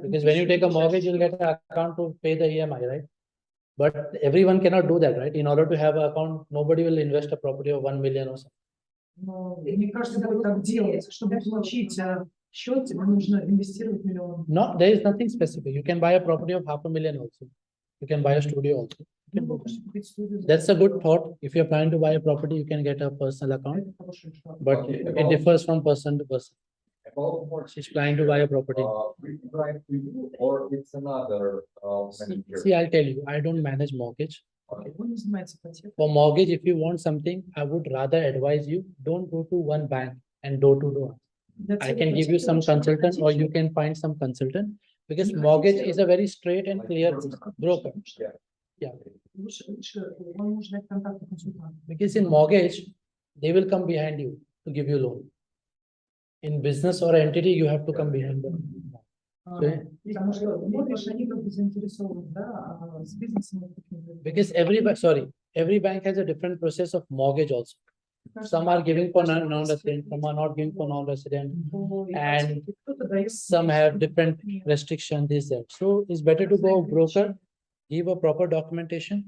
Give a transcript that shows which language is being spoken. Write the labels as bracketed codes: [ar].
[en] Because when you take a mortgage, you'll get an account to pay the EMI, right? But everyone cannot do that, right? In order to have an account, nobody will invest a property of 1 million or something. [ru] Но не каждый будет так делать. Чтобы получить счет, тебе нужно инвестировать миллион. [en] No, there is nothing specific. You can buy a property of 500,000 also. You can buy a studio also. You can do that. That's a good thought. If you're planning to buy a property, you can get a personal account, but Okay, it differs from person to person. About mortgage. She's planning to buy a property. We try to you or it's another manager? See, I'll tell you, I don't manage mortgage. [ru] Он не занимается ипотекой. [en] For mortgage, if you want something, I would rather advise you, don't go to one bank and door to door. I can give you some consultant or you can find some consultant because mortgage is a very straight and clear broker. Yeah, [ru] Лучше вам нужно дать контакты консультанта. [en] because in mortgage, they will come behind you to give you loan. In business or entity, you have to come behind them. [ru] Потому что mortgage, они как бы заинтересованы, да, а с бизнесом. [en] Because every bank has a different process of mortgage also. Some are giving for non-resident, some are not giving for non-resident, and some have different restrictions, this, that. So it's better to go broker, give a proper documentation.